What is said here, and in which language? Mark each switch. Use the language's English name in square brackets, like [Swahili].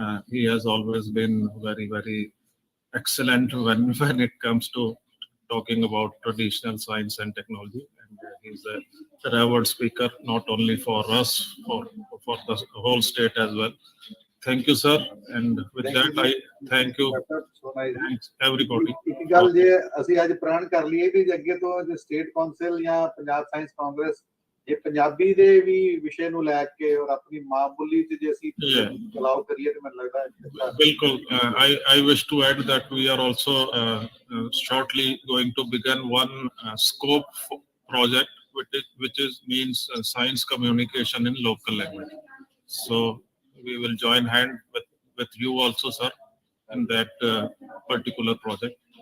[English] He has always been very, very excellent when it comes to talking about traditional science and technology. And he's a revered speaker, not only for us, for the whole state as well. Thank you, sir. And with that, I thank you. Thanks, everybody. [Punjabi] ਇੱਕ ਗੱਲ ਜੇ ਅਸੀਂ ਅੱਜ ਪ੍ਰਣ ਕਰ ਲਈਏ ਕਿ ਅੱਗੇ ਤੋਂ ਜੇ ਸਟੇਟ ਕੌਂਸਲ ਜਾਂ ਪੰਜਾਬ ਸਾਇੰਸ ਕਾਂਗਰਸ ਇਹ ਪੰਜਾਬੀ ਦੇ ਵੀ ਵਿਸ਼ੇ ਨੂੰ ਲੈ ਕੇ ਔਰ ਆਪਣੀ ਮਾਂ ਬੋਲੀ ਚ ਜੇ ਅਸੀਂ ਚਲਾਓ ਕਰੀਏ ਤੇ ਮੈਨੂੰ ਲੱਗਦਾ [English] ਬਿਲਕੁਲ I wish to add that we are also shortly going to begin one scope project which means science communication in local language. So we will join hand with you also, sir, in that particular project.